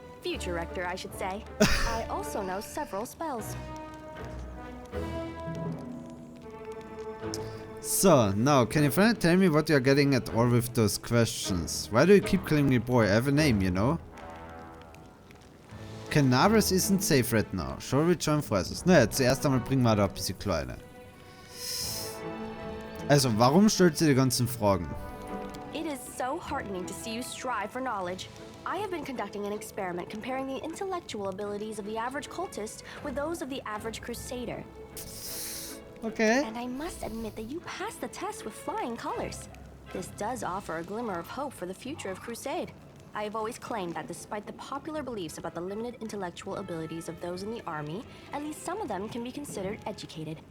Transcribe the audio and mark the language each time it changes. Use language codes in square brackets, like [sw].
[en] Future rector, I should say. I also know several spells. So, now, can you finally tell me what you're getting at all with those questions? Why do you keep calling me boy? I have a name, you know? Canabras isn't safe right now. Shall we join forces? [de] Naja, zuerst einmal bringen wir da ein bisschen kleine. Also, warum stellt sie die ganzen Fragen? [en] It is so heartening to see you strive for knowledge. I have been conducting an experiment comparing the intellectual abilities of the average cultist with those of the average crusader. Okay. And I must admit that you passed the test with flying colors. This does offer a glimmer of hope for the future of Crusade. I have always claimed that despite the popular beliefs about the limited intellectual abilities of those in the army, at least some of them can be considered educated.